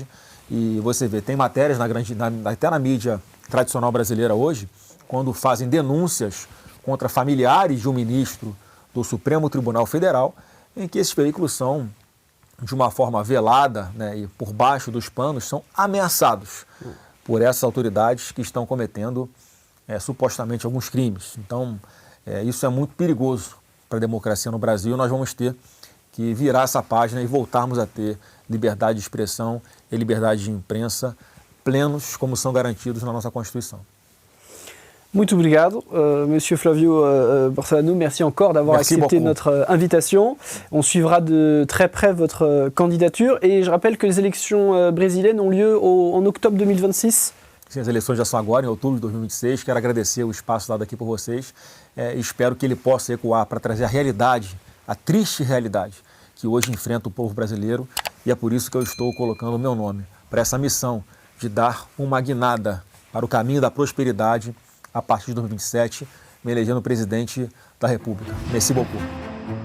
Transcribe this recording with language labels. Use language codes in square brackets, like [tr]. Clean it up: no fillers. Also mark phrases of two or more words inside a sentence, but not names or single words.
[pt] E você vê, tem matérias até na mídia tradicional brasileira hoje, quando fazem denúncias contra familiares de um ministro do Supremo Tribunal Federal, em que esses veículos são, de uma forma velada, né, e por baixo dos panos, são ameaçados por essas autoridades que estão cometendo supostamente alguns crimes. Então, isso é muito perigoso para a democracia no Brasil. Nós vamos ter que virar essa página e voltarmos a ter liberdade de expressão e liberdade de imprensa plenos, como são garantidos na nossa Constituição. Muito obrigado, [fr] Monsieur Flavio Borsolano. Merci encore d'avoir accepté notre invitation. On suivra de très près votre candidature et je rappelle que les élections brésiliennes ont lieu en octobre 2026. [pt] Sim, as eleições já são agora, em outubro de 2026. Quero agradecer o espaço dado aqui por vocês e espero que ele possa ecoar para trazer a realidade, a triste realidade que hoje enfrenta o povo brasileiro, e é por isso que eu estou colocando o meu nome para essa missão de dar uma guinada para o caminho da prosperidade a partir de 2027, me elegendo presidente da República. [fr] Merci beaucoup.